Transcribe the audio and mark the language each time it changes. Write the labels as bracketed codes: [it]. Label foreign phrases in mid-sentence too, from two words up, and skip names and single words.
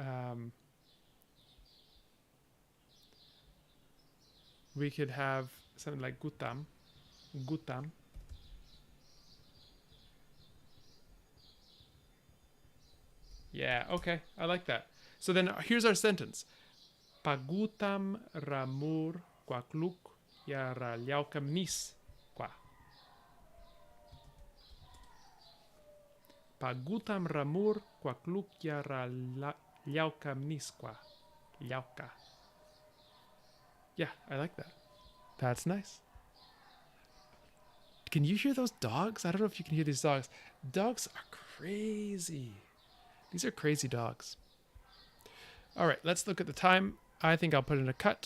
[en] We could have something like gutam. Yeah, okay, I like that. So then here's our sentence. [esu] Pagutam ramur quakluk ya raliaukam nis qua. Pagutam ramur quakluk ya raliaukam nis qua. Liauka. [en] Yeah, I like that. That's nice. Can you hear those dogs? I don't know if you can hear these dogs. Dogs are crazy. These are crazy dogs. All right, let's look at the time. I think I'll put in a cut.